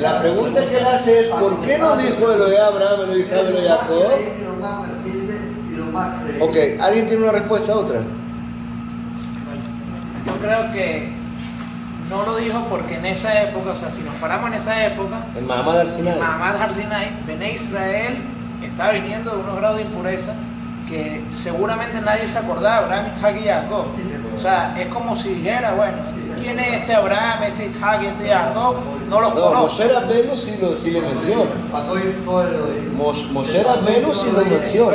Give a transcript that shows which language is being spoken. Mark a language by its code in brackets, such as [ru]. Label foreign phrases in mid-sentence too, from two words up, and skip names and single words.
[es] La pregunta que él hace es, ¿por qué no dijo Elohe Abraham, Elohe Isaac, Elohe Jacob? Lo más vertiente y lo más creíble. Ok, ¿alguien tiene una respuesta a otra? Yo creo que no lo dijo porque en esa época, o sea, si nos paramos en esa época, El [he] מעמד הר סיני. מעמד הר סיני, [es] Bnei Israel estaba viniendo de unos grados de impureza que seguramente nadie se acordaba, Abraham, Isaac y Jacob. O sea, es como si dijera, bueno, ¿quién es este Abraham, este Isaac y este Jacob? No los No, conozco. Moshe Rabbeinu sí le menciona. Moshe Rabbeinu sí lo menciona.